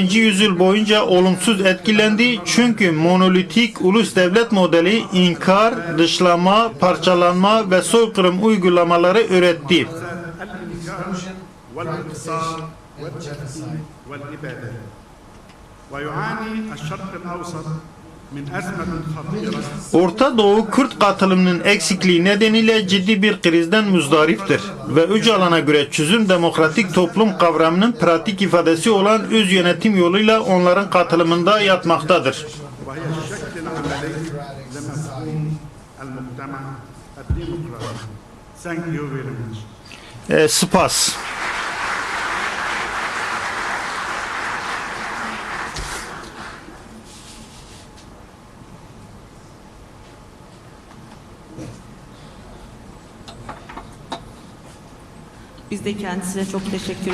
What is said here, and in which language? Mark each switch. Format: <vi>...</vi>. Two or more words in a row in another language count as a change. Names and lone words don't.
<tr>yüzyıl boyunca olumsuz etkilendi çünkü monolitik ulus devlet modeli inkar, dışlama, parçalanma ve soykırım uygulamaları öğretti.</tr> <ar>الإنكار والإقصاء والتكذيب والإبادة ويعاني الشرق الأوسط من أزمة خطيرة</ar> <tr>Orta Doğu Kürt katılımının eksikliği nedeniyle ciddi bir krizden muzdariptir ve Öcalan'a göre çözüm demokratik toplum kavramının pratik ifadesi olan öz yönetim yoluyla onların katılımında yatmaktadır.</tr> <ar>وهي الشكل العملي لمفهوم المجتمع الديمقراطي.</ar> <en>Thank you very much.</en> <ku>Spas.</ku> <tr>Biz de kendisine çok teşekkür</tr>